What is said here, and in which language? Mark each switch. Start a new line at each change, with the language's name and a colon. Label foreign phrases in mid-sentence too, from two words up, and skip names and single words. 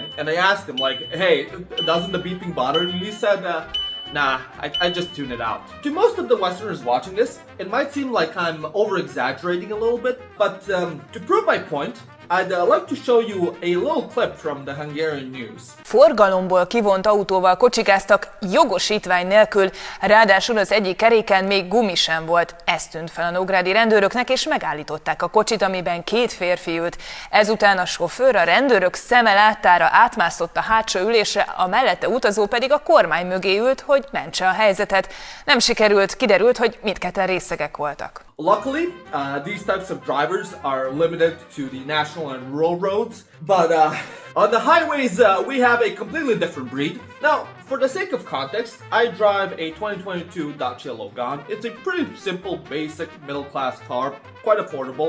English: And I asked him, like, hey, doesn't the beeping bother you? He said, nah, I just tune it out. To most of the Westerners watching this, it might seem like I'm over-exaggerating a little bit, but to prove my point, I'd like to show you a little clip from the Hungarian news.
Hungarian: Forgalomból kivont autóval kocsikáztak jogosítvány nélkül, ráadásul az egyik keréken még gumi sem volt. Ez tűnt fel a nógrádi rendőröknek, és megállították a kocsit, amiben 2 férfi ült. Ezután a sofőr a rendőrök szeme láttára átmászott a hátsó ülésre, a mellette utazó pedig a kormány mögé ült, hogy mentse a helyzetet. Nem sikerült, kiderült, hogy mindketten részegek voltak.
English: Luckily, these types of drivers are limited to the national and rural roads, but on the highways we have a completely different breed. Now, for the sake of context, I drive a 2022 Dacia Logan. It's a pretty simple, basic, middle-class car, quite affordable.